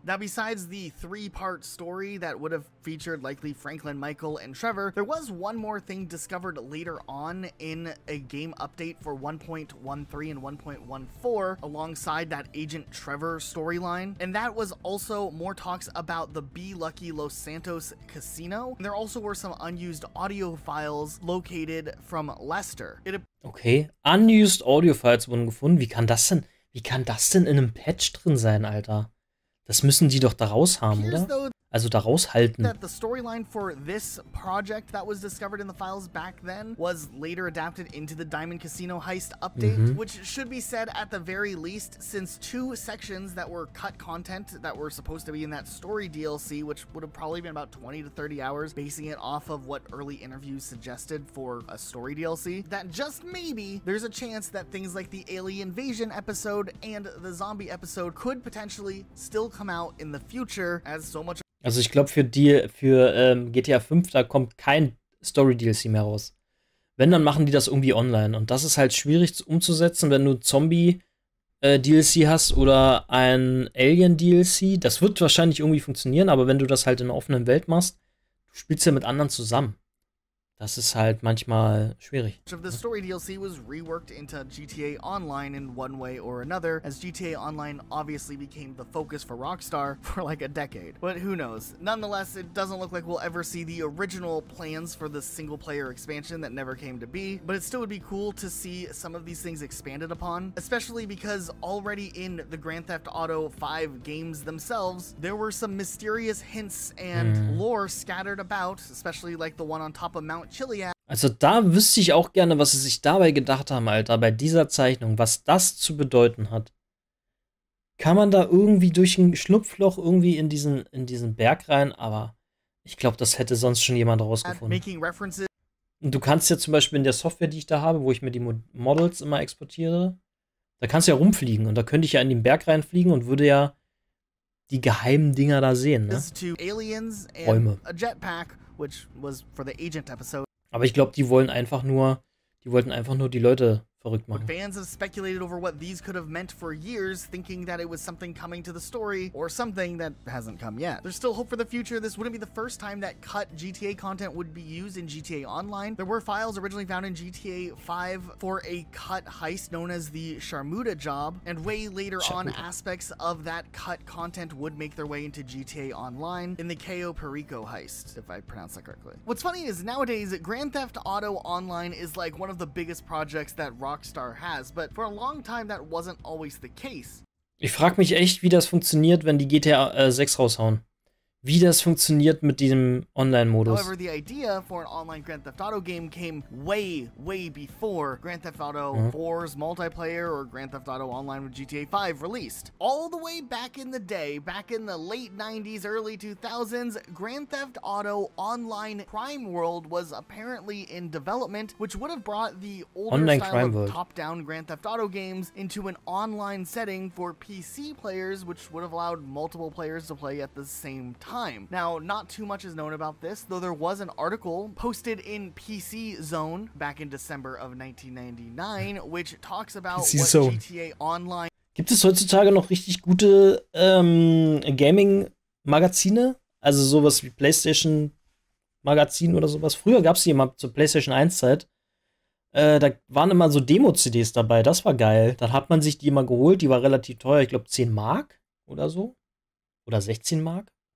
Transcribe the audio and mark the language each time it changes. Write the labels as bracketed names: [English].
[English] Now, besides the 3-part story that would have featured likely Franklin, Michael, and Trevor, there was one more thing discovered later on in a game update for 1.13 and 1.14 alongside that Agent Trevor storyline, and that was also more talks about the Be Lucky Los Santos casino. And there also were some unused audio files located from Lester. [German] Okay, [English] unused Audio Files [German] wurden gefunden. Wie kann das denn in einem Patch drin sein, Alter? Das müssen die doch da raus haben, oder? Also da raushalten. [English] That the storyline for this project that was discovered in the files back then was later adapted into the Diamond Casino Heist update, which should be said at the very least, since 2 sections that were cut content that were supposed to be in that story DLC, which would have probably been about 20 to 30 hours, basing it off of what early interviews suggested for a story DLC, that just maybe there's a chance that things like the Alien Invasion episode and the Zombie episode could potentially still come out in the future, as so much. [German] Also ich glaube, für GTA 5, da kommt kein Story-DLC mehr raus. Wenn, dann machen die das irgendwie online. Und das ist halt schwierig umzusetzen, wenn du Zombie-DLC hast oder ein Alien-DLC. Das wird wahrscheinlich irgendwie funktionieren, aber wenn du das halt in einer offenen Welt machst, du spielst ja mit anderen zusammen. Das ist halt manchmal schwierig. [English] Much of the story DLC was reworked into GTA Online in one way or another, as GTA Online obviously became the focus for Rockstar for like a decade. But who knows? Nonetheless, it doesn't look like we'll ever see the original plans for the single-player expansion that never came to be, but it still would be cool to see some of these things expanded upon, especially because already in the Grand Theft Auto 5 games themselves, there were some mysterious hints and lore scattered about, especially like the one on top of Mount Chiliad. [German] Also da wüsste ich auch gerne, was sie sich dabei gedacht haben, Alter, bei dieser Zeichnung, was das zu bedeuten hat. Kann man da irgendwie durch ein Schlupfloch irgendwie in diesen Berg rein, aber ich glaube, das hätte sonst schon jemand rausgefunden. Und du kannst ja zum Beispiel in der Software, die ich da habe, wo ich mir die Models immer exportiere, da kannst du ja rumfliegen und da könnte ich ja in den Berg reinfliegen und würde ja die geheimen Dinger da sehen, ne? Räume. [English] Which was for the Agent episode. [German] Aber ich glaube, die wollten einfach nur die Leute verrückt machen. [English] Fans have speculated over what these could have meant for years, thinking that it was something coming to the story or something that hasn't come yet. There's still hope for the future. This wouldn't be the first time that cut GTA content would be used in GTA Online. There were files originally found in GTA 5 for a cut heist known as the Sharmuda job, and way later on aspects of that cut content would make their way into GTA Online in the Cayo Perico heist, if I pronounced that correctly. What's funny is nowadays Grand Theft Auto Online is like one of the biggest projects that Rockstar has, but for a long time that wasn't always the case. [German] Ich frage mich echt, wie das funktioniert, wenn die GTA 6 raushauen. wie das funktioniert mit diesem Online-Modus. [English] However, the idea for an online Grand Theft Auto game came way before Grand Theft Auto 4's multiplayer or Grand Theft Auto Online with GTA 5 released. All the way back in the day, back in the late 90s, early 2000s, Grand Theft Auto Online Crime World was apparently in development, which would have brought the older Online style Crime of World. top-down Grand Theft Auto games into an online setting for PC players, which would have allowed multiple players to play at the same time. Now, not too much is known about this, though there was an article posted in PC Zone back in December of 1999, which talks about PC what Zone. GTA Online [German] Gibt es heutzutage noch richtig gute Gaming-Magazine? Also sowas wie PlayStation-Magazin oder sowas. Früher gab es die immer zur PlayStation 1-Zeit. Da waren immer so Demo-CDs dabei, das war geil. Dann hat man sich die immer geholt, die war relativ teuer, ich glaube 10 Mark oder so. Oder 16 Mark.